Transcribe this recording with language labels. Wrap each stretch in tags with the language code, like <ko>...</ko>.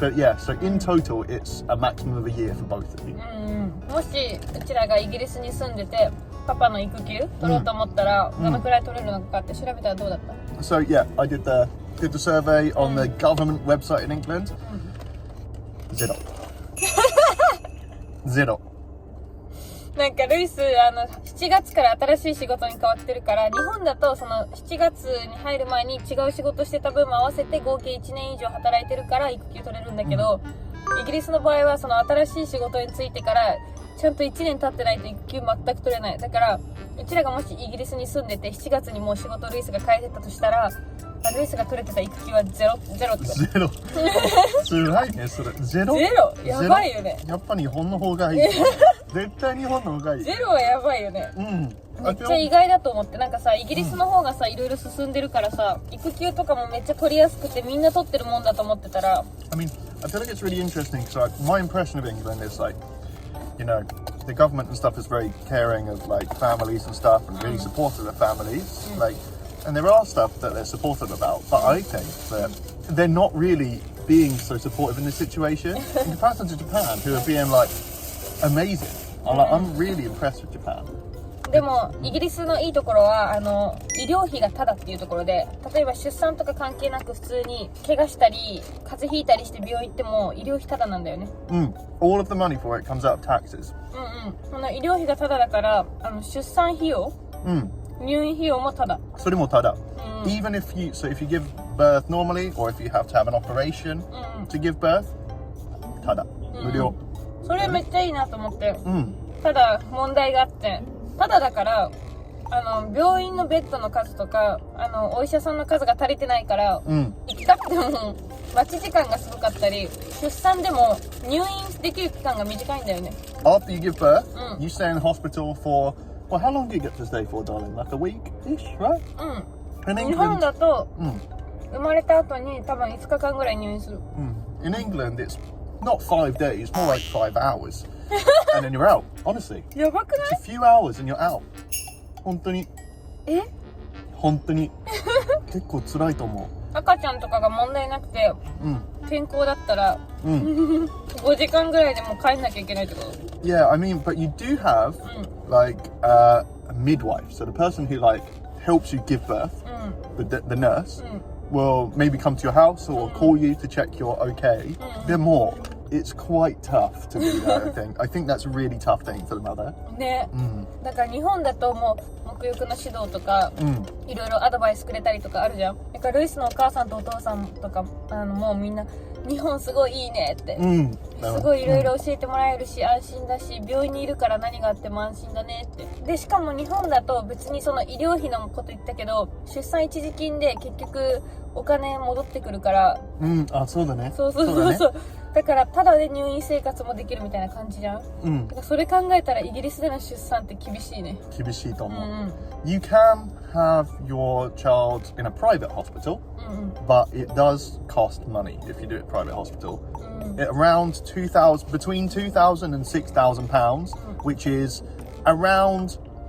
<en>But yeah, so in total it's a maximum of a year for both of you.</en> <ja>もしうちらがイギリスに住んでてパパの育休取ろうと思ったら、どのくらい取れるのかって調べたらどうだった？</ja> <en>So yeah, I did the survey on the government website in England.</en> <ja>ゼロ。ゼロ。なんかルイス7月から新しい仕事に変わってるから日本だとその7月に入る前に違う仕事してた分も合わせて合計1年以上働いてるから育休取れるんだけど、イギリスの場合はその新しい仕事に就いてからちゃんと1年経ってないと育休全く取れない。だからうちらがもしイギリスに住んでて7月にもう仕事ルイスが変えてたとしたらルイスが取れてた育休はゼロってこと。ゼロ。すごいねそれ。ゼロやばいよね。やっぱ日本の方がいい。絶対日本の方がいい。ゼロはやばいよね。めっちゃ意外だと思って。なんかさイギリスの方がさいろいろ進んでるからさ育休とかもめっちゃ取りやすくてみんな取ってるもんだと思ってたら</ja> <en>I mean, I feel like it's really interesting because like, my impression of England is like, you know, the government and stuff is very caring of like families and stuff and really supportive of families. Like, and there are stuff that they're supportive about, but I think that they're not really being so supportive in this situation in comparison to Japan, who are being like amazing. I'm really impressed with Japan.</en> <ja>でもイギリスのいいところは医療費がタダっていうところで、例えば出産とか関係なく普通に怪我したり風邪ひいたりして病院行っても医療費タダなんだよね。</ja> <en>All of the money for it comes out of taxes.</en> <ja>その医療費がタダだから出産費用、入院費用もタダ。それもタダ。</ja> <en>Even if you give birth normally or if you have to have an operation to give birth, タダ。</en> <ja>無料。それめっちゃいいなと思って。ただ問題があって。ただだから病院のベッドの数とかお医者さんの数が足りてないから、行きたくても待ち時間がすごかったり出産でも入院できる期間が短いんだよね。</ja> <en>After you give birth, you stay in hospital for, well, how long do you get to stay for, darling? Like a week-ish, right? In England,</en> <ja>日本だと、生まれた後に多分5日間ぐらい入院する。</ja> <en>In England, it's not 5 days, more like 5 hours. And then you're out, honestly.</en> <ja>やばくない？</ja> <en>It's a few hours and you're out.</en> <ja>本当に。本当に。結構辛いと思う。赤ちゃんとかが問題なくて、健康だったら、5時間ぐらいでもう帰んなきゃいけないってこと？</ja> <en>Yeah, I mean, but you do have like a midwife. So the person who like helps you give birth, the nurse, will maybe come to your house or call you to check you're okay. They're more. It's quite tough to be there, I think. I think that's a really tough thing for the mother.</en> <ja>ね、だから日本だともう沐浴の指導とか、いろいろアドバイスくれたりとかあるじゃん。だからルイスのお母さんとお父さんとかもうみんな日本すごいいいねって、すごいいろいろ教えてもらえるし、安心だし病院にいるから何があっても安心だねって。でしかも日本だと別にその医療費のこと言ったけど出産一時金で結局お金戻ってくるから、あ、そうだね。そう。だからただで入院生活もできるみたいな感じじゃん。だからそれ考えたらイギリスでの出産って厳しいね。厳しいと思う。</ja> <en>You can have your child in a private hospital, but it does cost money if you do it in a private hospital. Around between £2,000 and £6,000, which is around</en>